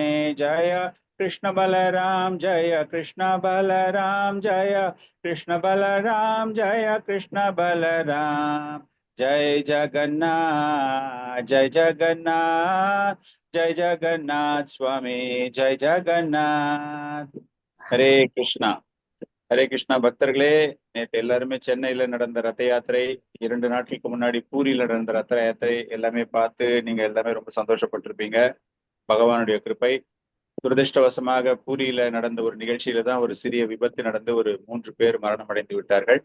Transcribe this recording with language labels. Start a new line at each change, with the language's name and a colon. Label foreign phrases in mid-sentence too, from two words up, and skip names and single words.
Hindi: जय कृष्ण बलराम जय कृष्ण बलराम, जय कृष्ण बलराम जय कृष्ण बलराम. जय जगन्नाथ जय जगन्नाथ स्वामी, जय जगन्नाथ. हरे कृष्णा.
Tamil: ஹரே கிருஷ்ணா பக்தர்களே, நேற்று எல்லாருமே சென்னையில நடந்த ரத யாத்திரை, 2 நாட்களுக்கு முன்னாடி பூரியில நடந்த ரத யாத்திரை எல்லாமே பார்த்து நீங்க எல்லாமே ரொம்ப சந்தோஷப்பட்டிருப்பீங்க. பகவானுடைய கிருபை. துரதிருஷ்டவசமாக பூரியில நடந்த ஒரு நிகழ்ச்சியில தான் ஒரு சிறிய விபத்து நடந்து ஒரு 3 பேர் மரணம் அடைந்து விட்டார்கள்.